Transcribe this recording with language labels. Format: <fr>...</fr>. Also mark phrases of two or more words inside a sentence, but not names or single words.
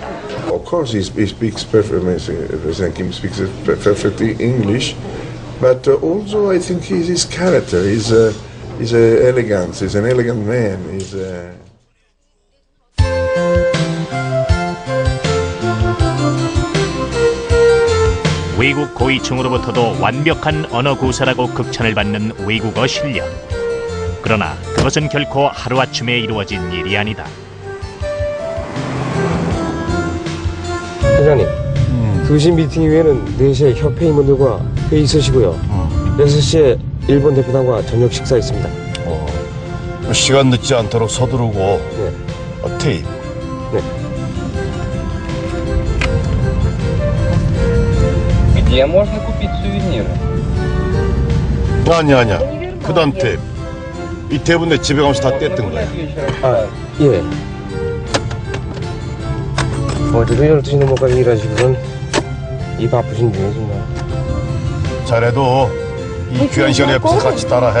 <en>Of course, he speaks President Kim speaks perfectly English, but also I think his character is elegance. He's an elegant man.</en> <ko>외국 고위층으로부터도 완벽한 언어 구사라고 극찬을 받는 외국어 실력. 그러나 그것은 결코 하루아침에 이루어진 일이 아니다. 회장님, 2시 미팅 이후에는 4시에 협회 임원들과 회의 있으시고요. 6시에 일본 대표단과 저녁 식사 있습니다. 시간 늦지 않도록 서두르고. 네. 테이프. 네.</ko> <ru>Где можно купить сувениры?</ru> <ko>아니야. 그다음 테이프. 이 테이프 내 집에 가면서 다 뗐던 거야. 아, 예. 어제도 12시 넘어까지 일하시고선 이 바쁘신데 정말. 자네도 이 귀한 시간에 옆에서 같이 따라해.</ko>